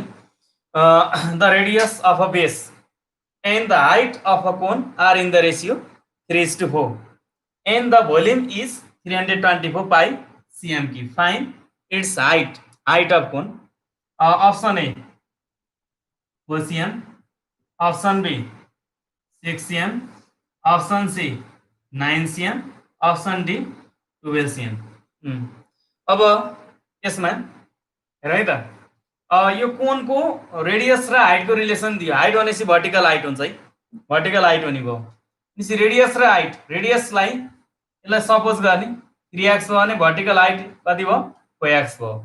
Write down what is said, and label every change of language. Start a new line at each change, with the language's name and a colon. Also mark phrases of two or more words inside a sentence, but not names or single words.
English: The radius of a base and the height of a cone are in the ratio 3:4, and the volume is 324 pi cm cube. Find its height of cone. Option A 4 cm, option B 6 cm, option C 9 cm, option D 12 cm.
Nepali: अब यसमा हेर है त, यो कोनको रेडियस र हाइटको रिलेसन दियो. हाइट भनेपछि
English: vertical height
Nepali: हुन्छ है,
English: vertical height
Nepali: हुने भयो. त्यसपछि रेडियस र हाइट, रेडियसलाई यसलाई सपोज गर्ने 3x भयो भने भर्टिकल हाइट कति भयो 4x भयो.